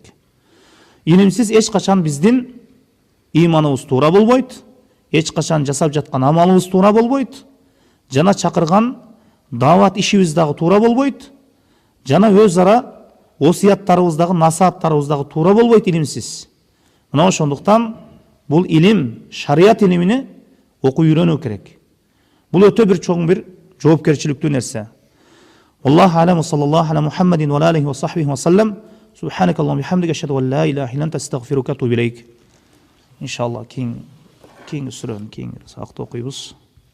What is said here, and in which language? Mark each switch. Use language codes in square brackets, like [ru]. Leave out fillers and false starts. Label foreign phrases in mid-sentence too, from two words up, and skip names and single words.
[ky] Илимсиз эч качан биздин иманыбыз туура болбойт, эч качан жасап жаткан амалыбыз туура болбойт, жана чакырган дават ишибиз дагы туура болбойт, жана өз ара осуяттарыбыз дагы, насааттарыбыз дагы туура болбойт илимсиз. Мына ошондуктан бул илим, шарият илимини окуп үйрөнүү керек. Бул өтө бир чоң бир жоопкерчиликтүү нерсе. [ar] الله عليه صلى الله على محمد وعليه وصحبه وسلم. سبحانك اللهم وبحمدك أشهد أن لا إله إلا أنت أستغفرك وأتوب إليك. [ky] Иншаллах кийинки сүрөнү кийинки сабакта окуйбуз.